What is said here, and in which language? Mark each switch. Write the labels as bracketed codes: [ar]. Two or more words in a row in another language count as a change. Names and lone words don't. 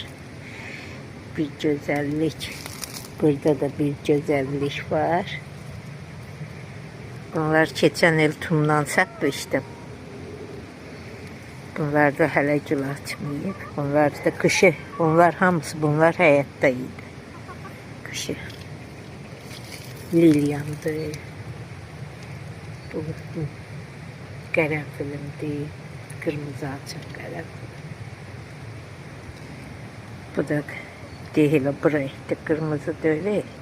[az] Bir güzellik. Burada da bir güzellik var. Bunlar keçən il tumdan satmışdım. Bunlar da hələ gül açmayıb. Bunlar da kışı. Bunlar hamısı, bunlar həyatda idi. Kışı. Lilyamdır. Bu qərənfilimdir. Kırmızı açıq qərənfil. [tr] Bu da değil, bu renkte kırmızı değil.